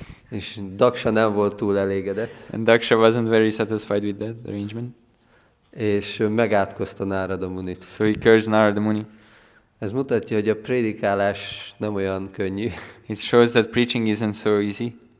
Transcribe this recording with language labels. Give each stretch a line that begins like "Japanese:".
Hungarian: És Daksa nem volt túl elégedett.
English: And Daksha wasn't very satisfied with that arrangement.
Hungarian: És megátkozta Nárada Munit.
English: So he cursed Narada Muni.
Hungarian: Ez mutatja, hogy a prédikálás nem olyan könnyű.
English: It shows that preaching isn't so easy.